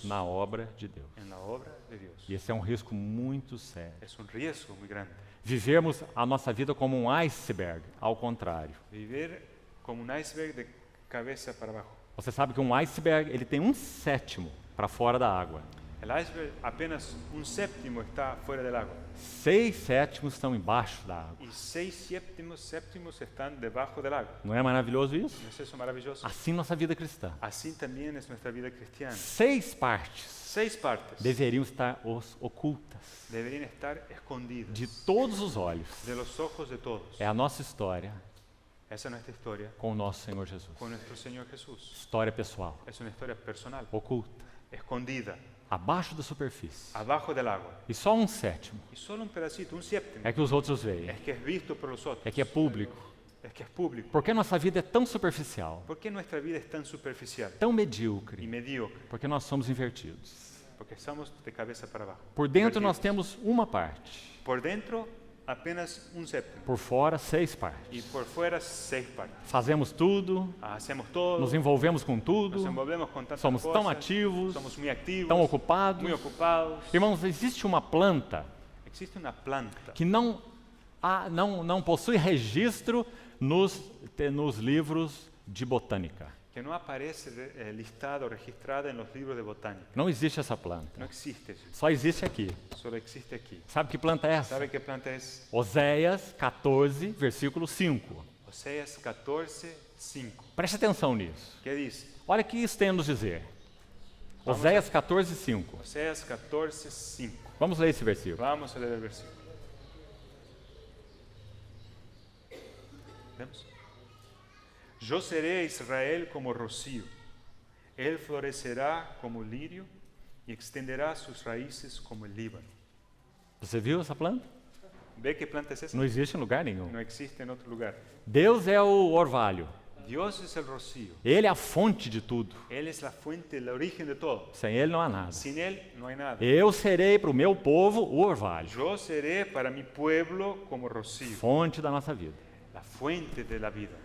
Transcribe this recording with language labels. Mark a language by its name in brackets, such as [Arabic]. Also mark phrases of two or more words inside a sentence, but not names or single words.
[Portuguese] na obra de Deus. [Spanish] en la obra de Dios. [Portuguese] E esse é um risco muito sério. [Spanish] Es un riesgo muy grande. [Portuguese] Vivermos a nossa vida como um iceberg, ao contrário. [Spanish] Vivir como un iceberg de cabeza para abajo. [Portuguese] Você sabe que um iceberg ele tem 1/7 para fora da água. [Spanish] El iceberg apenas un séptimo está fuera del agua [Portuguese] 6/7 estão embaixo da água. [Spanish] y 6/7 están debajo del agua. [Portuguese] Não é maravilhoso isso? [Spanish] ¿No es eso maravilloso? [Portuguese] Assim nossa vida cristã. [Spanish] Así también es nuestra vida cristiana. [Portuguese] 6 partes [Spanish] 6 partes [Portuguese] deveriam estar ocultas [Spanish] deberían estar escondidas [Portuguese] de todos os olhos. [Spanish] de los ojos de todos. [Portuguese] É a nossa história [Spanish] Esa es nuestra historia [Portuguese] com o nosso Senhor Jesus. [Spanish] con nuestro Señor Jesús. [Portuguese] História pessoal, [Spanish] Es una historia personal, [Portuguese] oculta, [Spanish] escondida, [Portuguese] abaixo da superfície. [Spanish] abajo del agua. [Portuguese] E só 1/7 [Spanish] Y solo un pedacito, un séptimo, [Portuguese] é que os outros veem, [Spanish] es que es visto por los otros, [Portuguese] é que é público. [Spanish] es que es público. [Portuguese] Por que nossa vida é tão superficial, [Spanish] ¿Por qué nuestra vida es tan superficial [Portuguese] tão [Spanish] y [Portuguese] medíocre? [Spanish] mediocre? [Portuguese] Porque nós somos invertidos. [Spanish] Porque estamos de cabeza para abajo. [Portuguese] Por dentro nós [Spanish] Invertidos. [Portuguese] temos uma parte, [Spanish] Por dentro, apenas un séptimo. [Portuguese] por fora 6 partes. [Spanish] Y por fuera, 6 partes. [Portuguese] Fazemos tudo, [Spanish] Hacemos todo, [Portuguese] nos envolvemos com [Spanish] nos [Portuguese] tudo, [Spanish] envolvemos con tantas [Portuguese] somos [Spanish] cosas, [Portuguese] tão ativos, [Spanish] somos muy activos, [Portuguese] tão ocupados. [Spanish] muy ocupados. [Portuguese] Irmãos, existe uma planta [Spanish] Existe una planta [Portuguese] que não possui registro nos livros de botânica. [Spanish] que no aparece listada o registrada en los libros de botánica. [Portuguese] Não existe essa planta. [Spanish] No existe, [Portuguese] Só existe aqui. [Spanish] solo existe aquí. [Portuguese] Sabe que planta é essa? [Spanish] ¿Sabe qué planta es? [Portuguese] Oséias 14, versículo 5. [Spanish] Oseas 14, 5. [Portuguese] Preste atenção nisso. [Spanish] ¿Qué dice? [Portuguese] Olha o que isso tem a nos dizer. Oséias 14, 5. [Spanish] Oseas 14, 5. [Portuguese] Vamos ler esse versículo. [Spanish] Vamos a leer el versículo. ¿Vemos? Yo seré a Israel como rocío, él florecerá como lirio y extenderá sus raíces como el Líbano. [Portuguese] Você viu essa planta? [Spanish] ¿Ve qué planta es esa? [Portuguese] Não existe em lugar nenhum. [Spanish] No existe en otro lugar. [Portuguese] Deus é o orvalho. [Spanish] Dios es el rocío, [Portuguese] Ele é a fonte de tudo. [Spanish] Él es la fuente, el origen de todo. [Portuguese] Sem Ele não há nada. [Spanish] Sin Él no hay nada. [Portuguese] Eu serei para o meu povo o orvalho. [Spanish] Yo seré para mi pueblo como rocío, [Portuguese] Fonte da nossa vida. [Spanish] la fuente de la vida.